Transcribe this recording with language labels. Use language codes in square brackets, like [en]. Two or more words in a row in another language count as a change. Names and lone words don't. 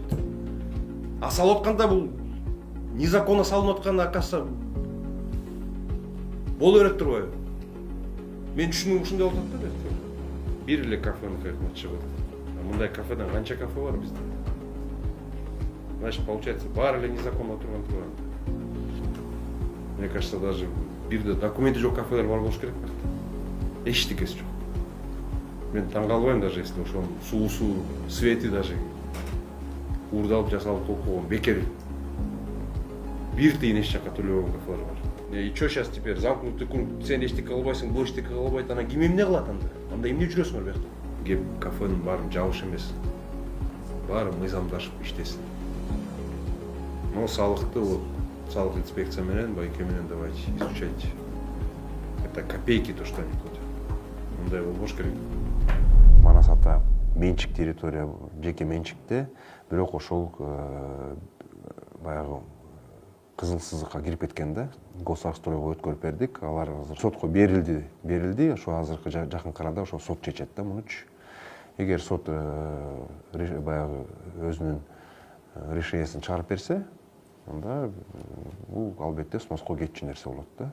[ky] А салып атканда бул незаконно салынып атканы акасы боло берет турбайбы? Мен түшүнүгүм ушундай болуп атат да. Бир эле кафенин кызматчы бар. Мындай кафеден канча кафе бар бизде? [ru] Значит, получается, [ky] баары эле незаконно турган. [ru] Мне кажется, даже [ky] бирде документи жок кафелер бар болуш керек. Эчтекеси жок. Мен таң калбайм [ru] даже, если [ky] ошонун суусу, свети даже уурдалып жасалып койгон бекер. Бир тыйын эч жакка төлөбөгөн кафелер бар. [ru] И чё сейчас теперь? Замкнутый круг. [ky] Сен эчтеке кылбайсың, бул эчтеке кылбайт. Анан ким эмне кылат анда? Анда эмне жүрөсүңөр бuyакта? Кеп кафенин баарын жабыш эмес. Баары мыйзамдашып иштесин. Но салыкты вот салык инспекция менен, байке менен [ru] давайте изучать. Это копейки то, что они платят. [ky] Мындай болбош керек. Манас Ата менчик территория, жеке менчикте, бирок ошол баягы кызыл сызыкка кирип кеткен да. Госарстройго өткөрүп бердик. Алар азыр сотко берилди. Ошо азыркы жакынкы арада ошо сот чечет да мунучу. Эгер сот баягы өзүнүн решениесин чыгарып берсе, анда бул албетте сноско кетчү нерсе болот да.